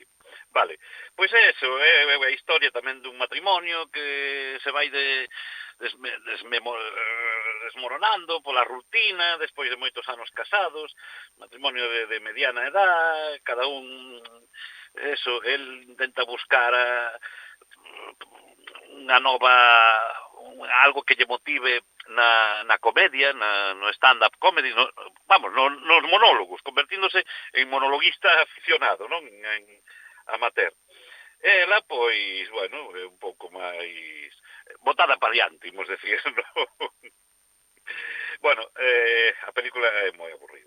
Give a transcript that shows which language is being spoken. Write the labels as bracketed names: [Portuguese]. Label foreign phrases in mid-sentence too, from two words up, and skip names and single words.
[Galician] Vale, pois é eso, é a historia tamén dun matrimonio que se vai desmoronando pola rutina despois de moitos anos casados, matrimonio de mediana edad, cada un, eso, el intenta buscar unha nova, algo que lle motive na comedia, no [English] stand-up comedy, [Galician] nos monólogos, convertíndose en monologuista aficionado, non? En amateur. Ela, pois, bueno, é un pouco máis botada para diante, imos decir, non? Bueno, a película é moi aburrida.